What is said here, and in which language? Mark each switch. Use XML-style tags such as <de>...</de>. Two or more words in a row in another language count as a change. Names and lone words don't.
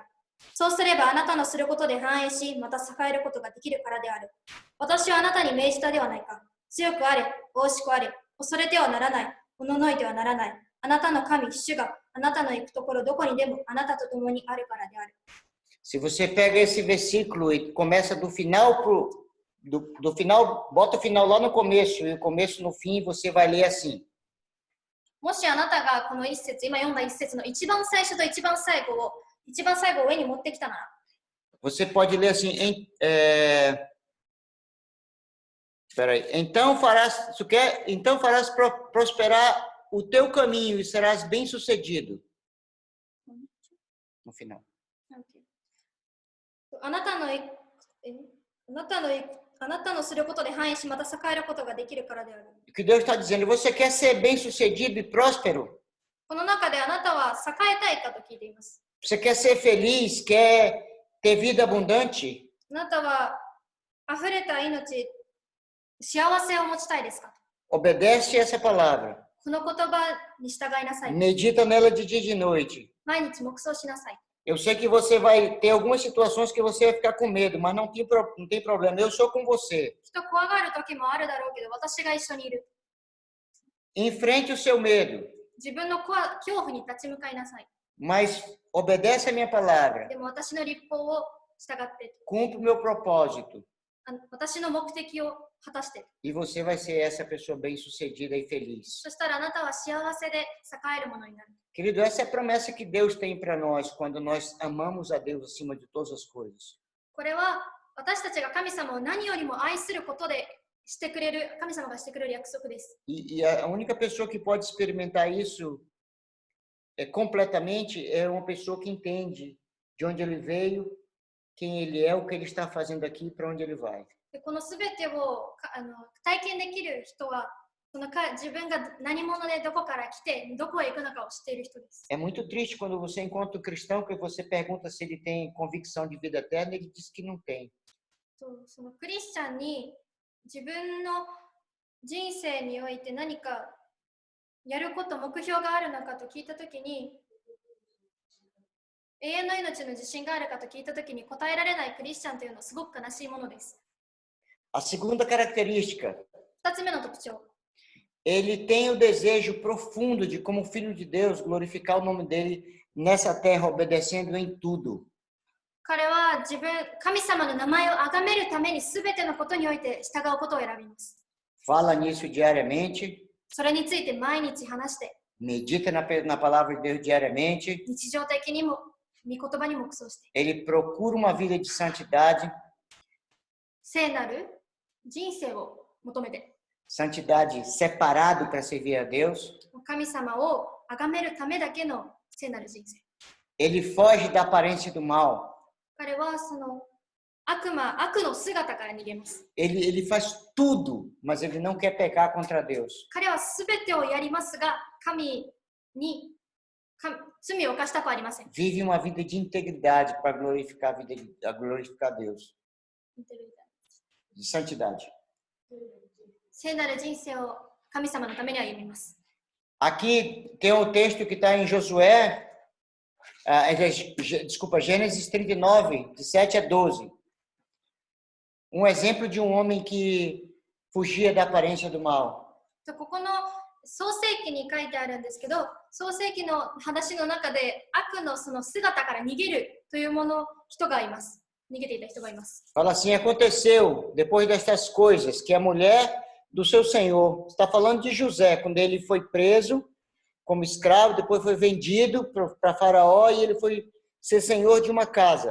<ja>そうすればあなたのすることで繁栄し、また栄えることができるからである。私はあなたに命じたではないか。強くあれ、大しくあれ、恐れてはならない、おののいてはならない。あなたの神、主があなたの行くところどこにでもあなたと共にあるからである。</ja> <pt>Se você pega esse versículo e começa do final do final, bota o final lá no começo e o começo no fim, você vai ler assim.</pt> <ja>もしあなたがこの一節、今読んだ一節の一番最初と一番最後を上に持ってきたなら、</ja> <pt>você pode ler assim, então farás prosperar o teu caminho e serás bem-sucedido. No final.</pt> <ja>あなたのすることで繁栄し、また栄えることができるからである。</ja> <pt>O que Deus está dizendo, você quer ser bem-sucedido e próspero?</pt> <ja>この中であなたは栄えたいかと聞いています。</ja> <pt>Você quer ser feliz, quer ter vida abundante?</pt> <ja>あなたは溢れた命、幸せを持ちたいですか？</ja> <pt>Obedece essa palavra.</pt> <ja>この言葉に従いなさい。</ja> <pt>Medita nela de dia e de noite.</pt> <ja>毎日黙想しなさい。</ja> <pt>Eu sei que você vai ter algumas situações que você vai ficar com medo, mas não tem problema. Eu sou com você.</pt> <ja>人怖がる時もあるだろうけど、私が一緒にいる。</ja> <pt>Enfrente o seu medo,</pt> <ja>自分の恐怖に立ち向かいなさい。</ja> <pt>mas obedece a minha palavra.</pt> <ja>でも私の律法を従って、</ja> <pt>Cumpre o meu propósito.</pt> <ja>私の目的を果たして。</ja> <pt>E você vai ser essa pessoa bem-sucedida e feliz.</pt> <ja>そしたらあなたは幸せで栄えるものになる。</ja> <pt>Querido, essa é a promessa que Deus tem para nós quando nós amamos a Deus acima de todas as coisas.</pt> <ja>これは私たちが神様を何よりも愛することでしてくれる、神様がしてくれる約束です。</ja> <pt>E a única pessoa que pode experimentar isso completamente é uma pessoa que entende de onde ele veio, quem ele é, o que ele está fazendo aqui e para onde ele vai.</pt> <ja>でこのすべてを体験できる人は、自分が何者でどこから来てどこへ行くのかを知っている人です。</ja> <pt>É muito triste quando você encontra um cristão que você pergunta se ele tem convicção de vida eterna e ele diz que não tem.</pt> <ja>そのクリスチャンに自分の人生において何かやること、目標があるのかと聞いたときに、永遠の命の自信があるかと聞いたときに答えられないクリスチャンというのはすごく悲しいものです。</ja> <pt>A segunda característica,</pt> <ja>2 つ目の特徴。</ja> <pt>ele tem o desejo profundo de, como filho de Deus, glorificar o nome dele nessa terra, obedecendo em tudo.</pt> <ja>彼は神様の名前を崇めるために全てのことにおいて従うことを選びます。</ja> <pt>Fala nisso diariamente,</pt> <ja>それについて毎日話して、</ja> <pt>medita na palavra de Deus diariamente.</pt> <ja>日常的にも御言葉に黙想して、</ja> <pt>Ele procura uma vida de santidade,</pt> <ja>聖なる人生を求めて、</ja> <pt>santidade separado para servir a Deus.</pt> <ja>神様を崇めるためだけの聖なる人生。</ja> <pt>Ele foge da aparência do mal.</pt> <ja>彼はその悪の姿から逃げます。</ja> <pt>Ele faz tudo, mas ele não quer pecar contra Deus.</pt> <ja>彼はすべてをやりますが、罪を犯したくありません。</ja> <pt>Vive uma vida de integridade para glorificar Deus. De santidade.</pt> <ja>聖なる人生を神様のために歩みます。</ja> <pt>Aqui tem um texto que está em Josué, Gênesis 39, de 7 a 12. Um exemplo de um homem que fugia da aparência do mal.</pt> <ja>ここの創世記に書いてあるんですけど、創世記の話の中で悪のその姿から逃げるという人がいます。逃げていた人がいます。</ja> <pt>Fala assim, aconteceu depois destas coisas que a mulher do seu senhor, está falando de José, quando ele foi preso como escravo, depois foi vendido para Faraó e ele foi ser senhor de uma casa.</pt>